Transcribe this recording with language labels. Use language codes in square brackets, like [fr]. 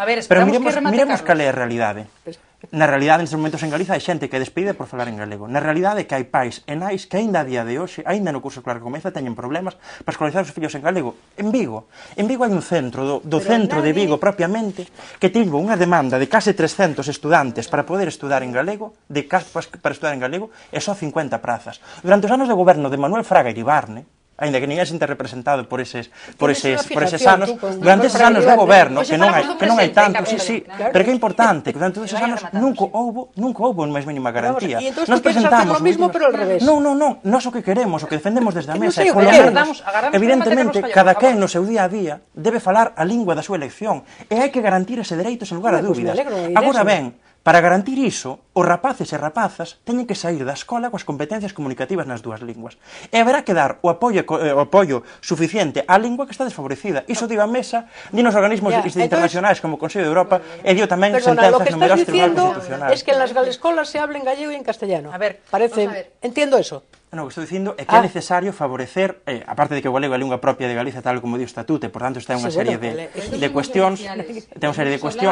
[gl] Pero miremos cal é a realidade. Na realidade, nestes momentos en Galiza, hai xente que é despedida por falar en galego. Na realidade é que hai pais e nais que aínda a día de hoxe, aínda no curso escolar que comeza, teñen problemas para escolarizar os fillos en galego. En Vigo hai un centro, do centro de Vigo propiamente, que tivo unha demanda de case 300 estudantes para poder estudar en galego, para estudar en galego, e só 50 prazas. Durante os anos de goberno de Manuel Fraga Iribarne, aínda que ninguén se ente representado por eses anos, durante eses anos de goberno, que non hai tanto, sí, pero que é importante, que durante eses anos nunca houbo a máis mínima garantía. [es] Nos presentamos o mismo, pero al revés. [gl] Non, nós o que queremos, o que defendemos desde a mesa, evidentemente, cada quen no seu día a día debe falar a lingua da súa elección, e hai que garantir ese dereito sen lugar a dúbidas. Agora ben, para garantir iso, os rapaces e rapazas teñen que sair da escola coas competencias comunicativas nas dúas linguas. E haberá que dar o apoio suficiente á lingua que está desfavorecida. Iso digo a mesa, di nos organismos internacionais como o Consello de Europa, e dio tamén sentenzas numerosas tribunais constitucionais. [es] Es que en las galescolas se habla en gallego e en castellano. A ver, entiendo eso. [gl] Non, o que estou dicindo é que é necesario favorecer, aparte de que o galego é a lingua propia de Galiza, tal como di o estatuto, e, por tanto, está unha serie de cuestións. Ten unha serie de cuestións.